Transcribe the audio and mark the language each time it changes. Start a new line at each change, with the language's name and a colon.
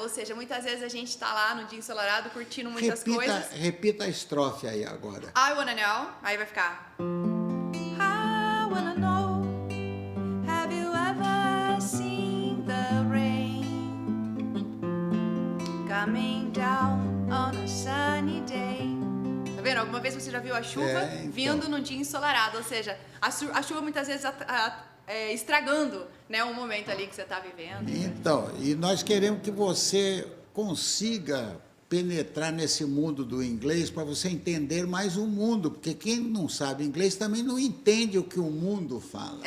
Portuguese: Ou seja, muitas vezes a gente está lá num dia ensolarado curtindo muitas coisas. Repita a estrofe aí agora.
English: I wanna know.
Portuguese: Aí vai ficar.
English: I wanna know. Have you ever seen the rain coming down on a sunny day?
Portuguese: Tá vendo? Alguma vez você já viu a chuva vindo num dia ensolarado? Ou seja, a chuva muitas vezes estragando, né, o momento ali que você está vivendo. Então, e nós queremos que você consiga penetrar nesse mundo do inglês para você entender mais o mundo, porque quem não sabe inglês também não entende o que o mundo fala.